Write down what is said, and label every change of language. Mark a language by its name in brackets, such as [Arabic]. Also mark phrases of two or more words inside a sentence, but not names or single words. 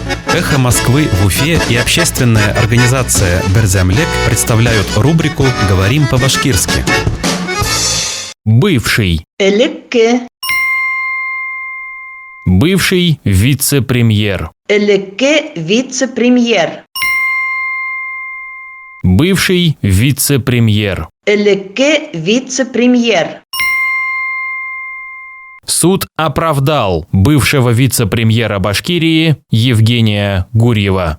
[Russian] Эхо Москвы в Уфе и общественная организация Элекке представляют рубрику «Говорим по-башкирски». Бывший. [Bashkir] Элекке. [Russian] Бывший вице-премьер. [Bashkir] Элекке вице-премьер. [Russian] Бывший вице-премьер. [Bashkir] Элекке вице-премьер. [Russian] Суд оправдал бывшего вице-премьера Башкирии Евгения Гурьева.